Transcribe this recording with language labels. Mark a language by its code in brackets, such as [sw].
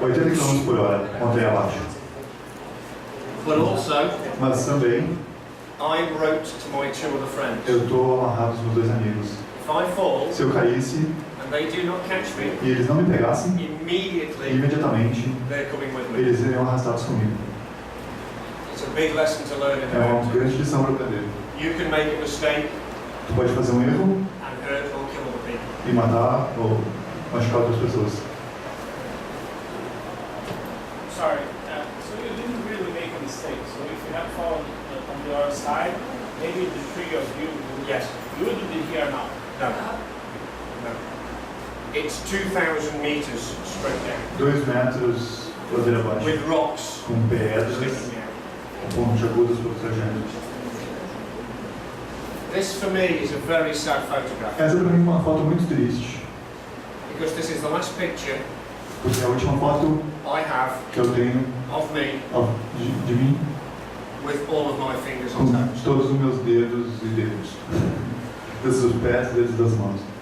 [pt] 80 km por hora, montanha abaixo. [en] But also, [pt] Mas também [en] I wrote to my two other friends. [pt] eu estou amarrado aos meus dois amigos. [en] If I fall [pt] Se eu caísse [en] and they do not catch me, [pt] e eles não me pegassem, [en] immediately [pt] imediatamente [en] they're coming with me. [pt] eles seriam arrastados comigo. [en] It's a big lesson to learn in the [pt] É uma [en] mountains. [pt] grande lição para aprender. [en] You can make a mistake [pt] Tu pode fazer um erro [en] and hurt or kill other people. [pt] e matar ou machucar outras pessoas. [en] Sorry, so you didn't really make a mistake. So if you had fallen on your side, maybe the three of you Yes. would be here now. No. No. It's 2,000 meters straight down [pt] 2 metros ladeira abaixo, [en] with rocks [pt] com pedras, [en] sticking out. [pt] com pontos agudos protegendo. [en] This for me is a very sad photograph [pt] Essa para mim é uma foto muito triste, [en] because this is the last picture [pt] porque é a última foto [en] I have [pt] que eu tenho [en] of me [pt] de mim [en] with all of my fingers on [pt] com [en] toes. [pt] todos os meus dedos e dedos. Dedos dos pés e dedos das mãos.